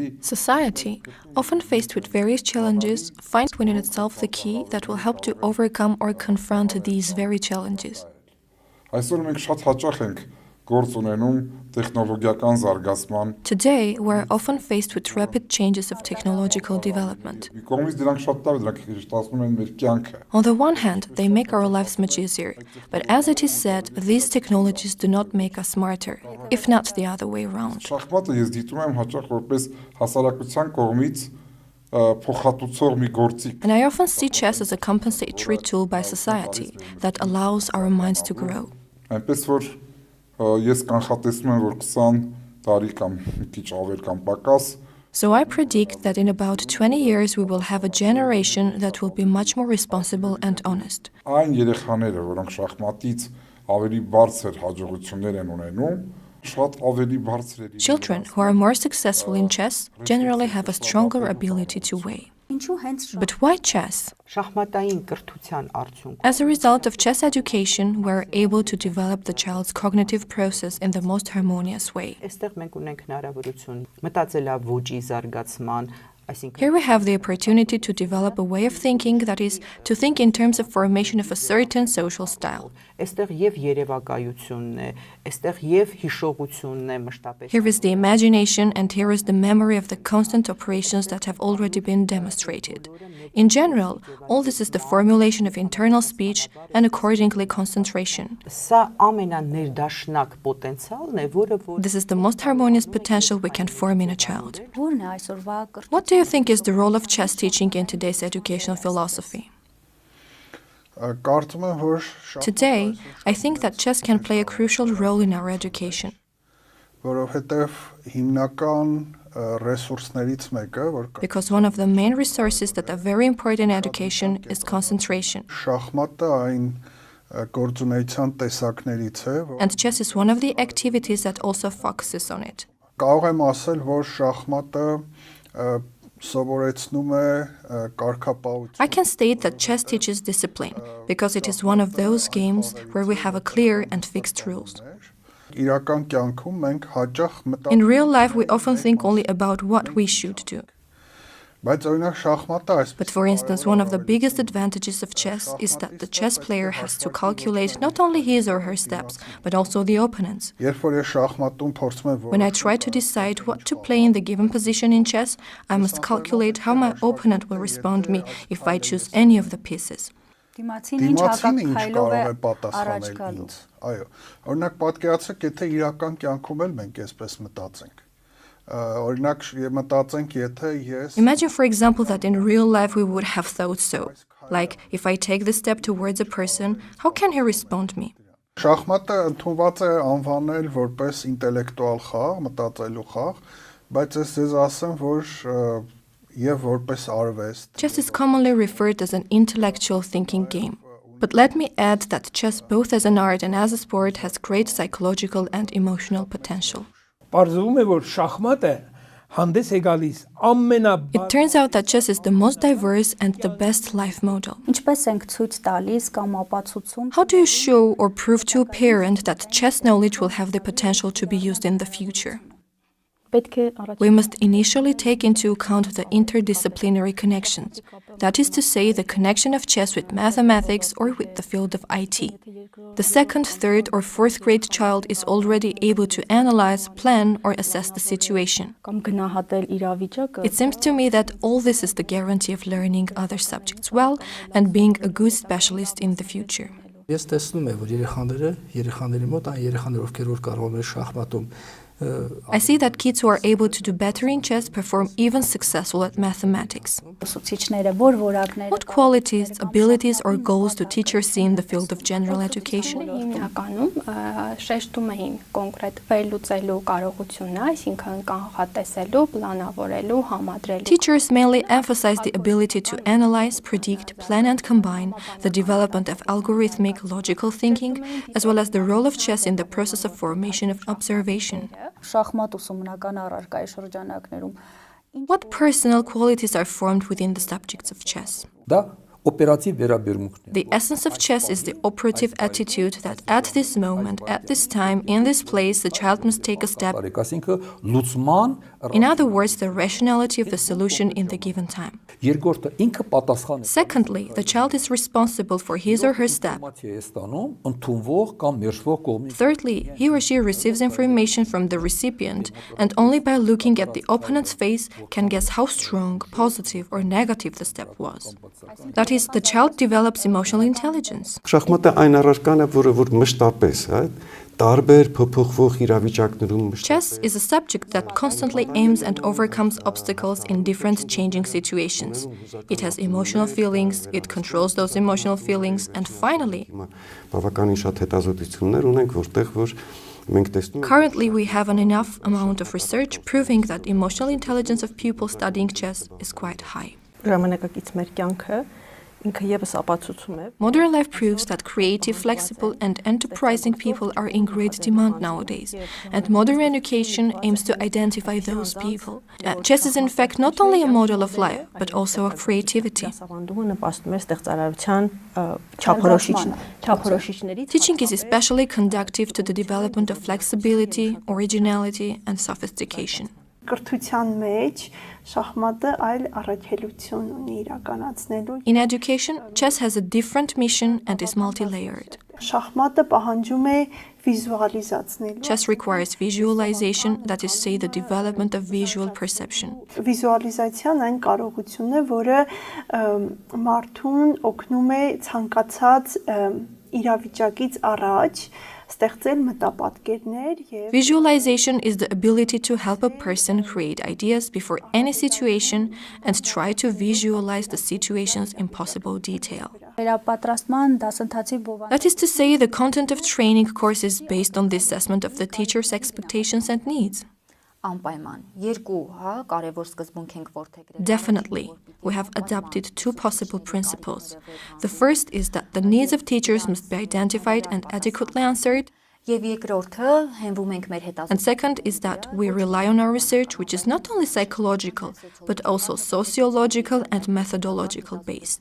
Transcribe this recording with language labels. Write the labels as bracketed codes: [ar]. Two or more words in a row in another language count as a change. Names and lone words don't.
[en] Society, often faced with various challenges, finds within itself the key that will help to overcome or confront these very challenges. [hy] Այսօր մենք շատ հաճախ ենք գործ ունենում տեխնոլոգիական զարգացման [en] Today, we're often faced with rapid changes of technological development. [hy] Մի կողմից դրանք շատ լավ դրանք շտացնում են մեր կյանքը [en] On the one hand, they make our lives much easier, but as it is said, these technologies do not make us smarter, if not the other way around. [hy] Շախմատը ես դիտում եմ հաճախ որպես հասարակության կողմից փոխհատուցող մի գործիք [en] And I often see chess as a compensatory tool by society that allows our minds to grow. [hy] Այնպես որ ես կանխատեսում եմ որ 20 տարի կամ մի քիչ ավել կամ պակաս [en] So I predict that in about 20 years we will have a generation that will be much more responsible and honest. [hy] Այն երեխաները, որոնք շախմատից ավելի բարձր հաջողություններ են ունենում, շատ ավելի բարձր է [en] Children who are more successful in chess generally have a stronger ability to weigh. But why chess? [hy] Շախմատային կրթության արդյունքում [en] As a result of chess education, we're able to develop the child's cognitive process in the most harmonious way. [hy] այստեղ մենք ունենք հնարավորություն մտածելավուճի զարգացման, այսինքն [en] Here we have the opportunity to develop a way of thinking that is, to think in terms of formation of a certain social style. [hy] այստեղ եւ երևակայությունն է, այստեղ եւ հիշողությունն է մշտապես։ [en] Here is the imagination and here is the memory of the constant operations that have already been demonstrated. In general, all this is the formulation of internal speech and accordingly concentration. [hy] Սա ամենաներդաշնակ պոտենցիալն է, որը [en] This is the most harmonious potential we can form in a child. [hy] Որն է այսօրվա [en] What do you think is the role of chess teaching in today's educational philosophy? [hy] Կարծում եմ, որ [en] Today, I think that chess can play a crucial role in our education. [hy] որովհետև հիմնական ռեսուրսներից մեկը, որ [en] Because one of the main resources that are very important in education is concentration. [hy] շախմատը այն գործունեության տեսակներից է, որ [en] And chess is one of the activities that also focuses on it. [hy] կարող եմ ասել, որ շախմատը սովորեցնում է կարգապահություն։ [en] I can state that chess teaches discipline because it is one of those games where we have a clear and fixed rules. [hy] Իրական կյանքում մենք հաճախ [en] In real life, we often think only about what we should do. [hy] բայց օրինակ շախմատը այսպես [en] But for instance, one of the biggest advantages of chess is that the chess player has to calculate not only his or her steps, but also the opponent's. [hy] երբ որ ես շախմատում փորձում եմ [en] When I try to decide what to play in the given position in chess, I must calculate how my opponent will respond me if I choose any of the pieces. [hy] դիմացինը ինչ կարող է պատասխանել ինձ։ Այո, օրինակ պատկերացրեք, եթե իրական կյանքում էլ մենք այսպես մտածենք։ Օրինակ մտածենք, եթե ես [en] Imagine, for example, that in real life we would have thought so. Like, if I take the step towards a person, how can he respond me? [hy] շախմատը ընդունված է անվանել որպես ինտելեկտուալ խաղ, մտածելու խաղ, բայց ես ձեզ ասեմ, որ եւ որպես արվեստ [en] Chess is commonly referred as an intellectual thinking game. But let me add that chess, both as an art and as a sport, has great psychological and emotional potential. [hy] Պարզվում է, որ շախմատը հանդես է գալիս ամենաբարձր [en] It turns out that chess is the most diverse and the best life model. [hy] Ինչպես ենք ցույց տալիս կամ ապացուցում [en] How do you show or prove to a parent that chess knowledge will have the potential to be used in the future? [hy] պետք է առաջ [en] We must initially take into account the interdisciplinary connections. That is to say, the connection of chess with mathematics or with the field of IT. The second, third, or fourth grade child is already able to analyze, plan, or assess the situation. [hy] կամ գնահատել իրավիճակը [en] It seems to me that all this is the guarantee of learning other subjects well and being a good specialist in the future. [hy] Ես տեսնում եմ, որ երեխաների մոտ այն երեխաներ, ովքեր որ կարող են շախմատում [en] I see that kids who are able to do better in chess perform even successful at mathematics. [hy] ուսուցիչները որ որակները [en] What qualities, abilities, or goals do teachers see in the field of general education? [hy] Հիմնականում շեշտում էին կոնկրետ վերլուծելու կարողությունը, այսինքն կանխատեսելու, պլանավորելու, համադրելու։ [en] Teachers mainly emphasize the ability to analyze, predict, plan, and combine, the development of algorithmic, logical thinking, as well as the role of chess in the process of formation of observation. [hy] շախմատ ուսումնական առարկայի շրջանակներում [en] What personal qualities are formed within the subjects of chess? [hy] դա օպերատիվ վերաբերմունքն է։ [en] The essence of chess is the operative attitude that at this moment, at this time, in this place, the child must take a step. [hy] Այսինքն լուծման [en] In other words, the rationality of the solution in the given time. [hy] երկրորդը ինքը պատասխան է։ [en] Secondly, the child is responsible for his or her step. [hy] Ինֆորմացիա է ստանում ընդունվող կամ մերժվող կողմից։ [en] Thirdly, he or she receives information from the recipient and only by looking at the opponent's face can guess how strong, positive, or negative the step was. That is, the child develops emotional intelligence. [hy] Շախմատը այն առարկան է, որ մշտապես, տարբեր փոփոխվող իրավիճակներում [en] Chess is a subject that constantly aims and overcomes obstacles in different changing situations. It has emotional feelings, it controls those emotional feelings, and finally, [hy] բավականին շատ հետազոտություններ ունենք, որտեղ որ մենք տեսնում [en] currently we have an enough amount of research proving that emotional intelligence of pupils studying chess is quite high. [hy] Ժամանակակից մեր կյանքը ինքը եւս ապացուցում է [en] Modern life proves that creative, flexible, and enterprising people are in great demand nowadays, and modern education aims to identify those people. Chess is in fact not only a model of life, but also of creativity. [hy] դասավանդումը նպաստում է ստեղծարարության չափորոշիչների [en] Teaching is especially conducive to the development of flexibility, originality, and sophistication. [hy] Կրթության մեջ շախմատը այլ առաքելություն ունի իրականացնելու։ [en] In education, chess has a different mission and is multi-layered. [hy] Շախմատը պահանջում է վիզուալիզացնելու։ [en] Chess requires visualization, that is to say, the development of visual perception. [hy] Վիզուալիզացիան այն կարողությունն է, որը մարդուն օգնում է ցանկացած իրավիճակից առաջ ստեղծել մտապատկերներ եւ [en] Visualization is the ability to help a person create ideas before any situation and try to visualize the situations in possible detail. [hy] Վերապատրաստման դասընթացի բովանդակ [en] That is to say, the content of training course is based on the assessment of the teacher's expectations and needs. [hy] Անպայման երկու, կարևոր սկզբունք ենք որդեգրել։ [en] Definitely, we have adopted two possible principles. The first is that the needs of teachers must be identified and adequately answered. [hy] Եվ երկրորդը հենվում ենք մեր հետազոտությունների։ [en] And second is that we rely on our research, which is not only psychological, but also sociological and methodological based.